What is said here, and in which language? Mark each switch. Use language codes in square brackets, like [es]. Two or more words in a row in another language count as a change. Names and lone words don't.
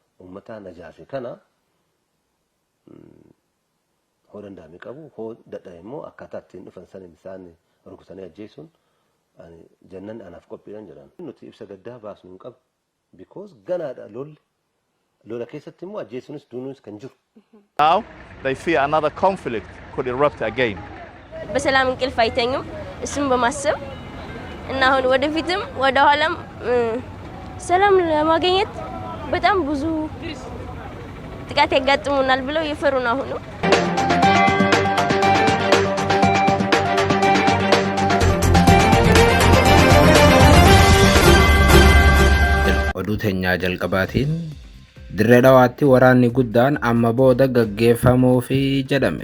[om] ummata najaafi kana hoo danda'ame qabu hoo dadhabe immoo akkaataa ittiin dhufan sana isaan rukutanii ajjeesuun jannan anaaf qophiidhaan jedhan nuti ibsa gaddaa baasnu hin qabu because ganaadha lola keessatti immoo ajjeesuunis duunuunis kan jiru. [en] Now they fear another conflict could erupt again. [am] በሰላም እንቅልፍ አይተኙም እሱን በማሰብ እና አሁን ወደፊትም ወደ ኋላም ሰላም ለማግኘት በጣም ብዙ ጥቃት ያጋጥሙናል ብለው እየፈሩ ነው አሁን። [om] Oduuteenya jalqabaatiin Dirree Dhawaatti waraanni guddaan amma booda gaggeeffamuufi jedhame.